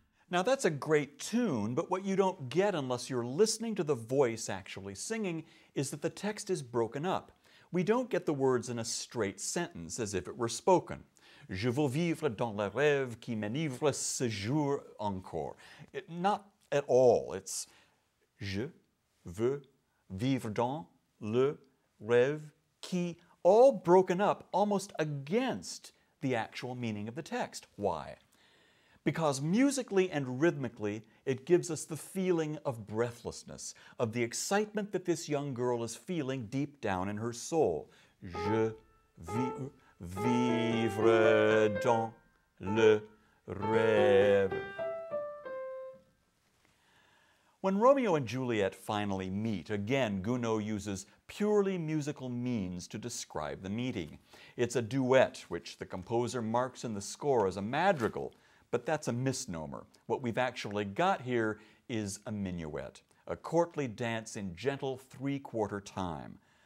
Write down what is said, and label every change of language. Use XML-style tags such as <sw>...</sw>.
<en>Now that's a great tune, but what you don't get unless you're listening to the voice actually singing is that the text is broken up. We don't get the words in a straight sentence as if it were spoken.</en> <fr>Je veux vivre dans le rêve qui m'enivre ce jour encore.</fr> <en>Not at all. It's</en> <fr>je veux vivre dans le rêve qui,</fr> <en>all broken up almost against the actual meaning of the text. Why? Because musically and rhythmically, it gives us the feeling of breathlessness, of the excitement that this young girl is feeling deep down in her soul.</en> <fr>Je veux vivre dans le rêve.</fr> <en>When Romeo and Juliet finally meet, again, Gounod uses purely musical means to describe the meeting. It's a duet, which the composer marks in the score as a madrigal, but that's a misnomer. What we've actually got here is a minuet, a courtly dance in gentle three-quarter time.</en>